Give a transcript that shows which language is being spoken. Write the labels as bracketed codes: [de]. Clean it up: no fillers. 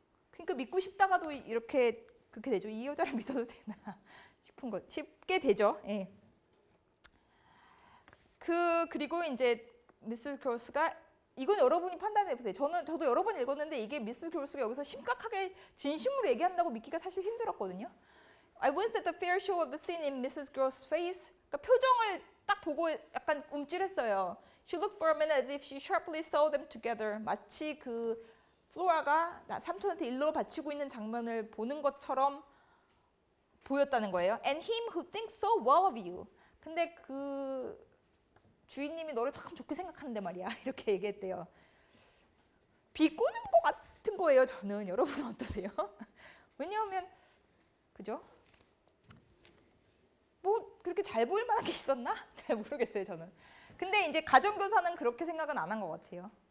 [ko] 그러니까 믿고 싶다가도 그렇게 되죠. 이 여자를 믿어도 되나 싶은 거. 쉽게 되죠. 예. 그리고 이제 미세스 그로스가 이건 여러분이 판단해 보세요. 저도 여러 번 읽었는데 이게 미세스 그로스가 여기서 심각하게 진심으로 얘기한다고 믿기가 사실 힘들었거든요. [en] I winced at the fair show of the sin in Mrs. Gross' face. [ko] 그러니까 표정을 딱 보고 약간 움찔했어요. [en] She looked for a minute as if she sharply saw them together. [ko] 마치 플로라가 삼촌한테 일러 바치고 있는 장면을 보는 것처럼 보였다는 거예요. [en] And him who thinks so well of you. [ko] 근데 주인님이 너를 참 좋게 생각하는데 말이야. 이렇게 얘기했대요. 비꼬는 것 같은 거예요. 저는. 여러분은 어떠세요? 왜냐하면 그죠? 뭐 그렇게 잘 보일 만한 게 있었나? 잘 모르겠어요. 저는. 근데 이제 가정교사는 그렇게 생각은 안 한 것 같아요.